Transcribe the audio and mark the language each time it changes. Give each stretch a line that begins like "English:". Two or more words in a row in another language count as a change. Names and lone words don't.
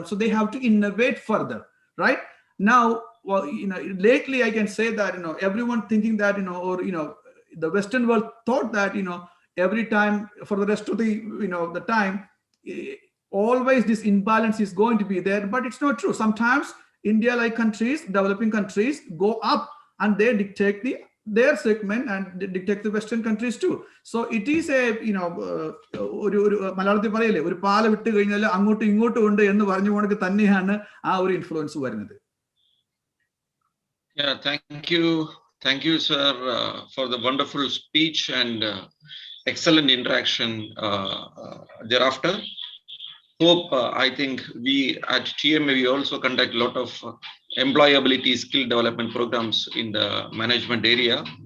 English: So they have to innovate further, right? Now, well, lately I can say that, everyone thinking that, the Western world thought that, every time for the rest of the time, always this imbalance is going to be there, but it's not true. Sometimes India, like countries, developing countries, go up and they dictate their segment and they dictate the Western countries too. So it is a,
Malayalam: മലയാളം പറയിലെ, ഒരു പാല വിട്ടു കഴിഞ്ഞാൽ അങ്ങോട്ട് ഇങ്ങോട്ട് ഉണ്ട് എന്ന് പറഞ്ഞ് കണക്ക് തന്നെയാണ് ആ ഒരു influence വരുന്നത്.
English: Yeah, thank you, sir, for the wonderful speech and excellent interaction thereafter. Hope, I think we at TMA, we also conduct a lot of employability skill development programs in the management area.